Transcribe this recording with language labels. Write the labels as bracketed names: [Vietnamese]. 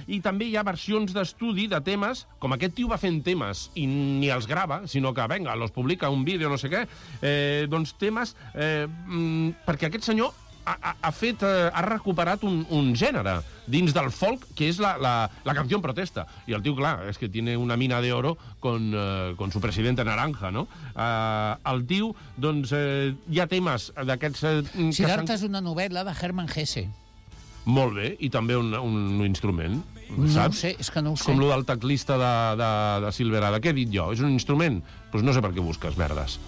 [Catalan] I també hi ha versions d'estudi de temes, com aquest tio va fent temes i ni els grava, sinó que, venga, [Spanish] los publica un vídeo, [Catalan] no sé què. Doncs temes... perquè aquest senyor ha recuperat un gènere dins del folk, que és la canció en protesta. I el tio, clar, és que [Spanish] tiene una mina de oro con su presidente naranja, no? [Catalan] El tio, doncs, hi ha temes d'aquests... Siddhartha és una novel·la de Hermann Hesse. Molt bé, i també un instrument, no saps? No sé, és que no ho sé. Com el del teclista de Silverada. Què he dit jo? És un instrument? Doncs pues no sé per què busques merdes,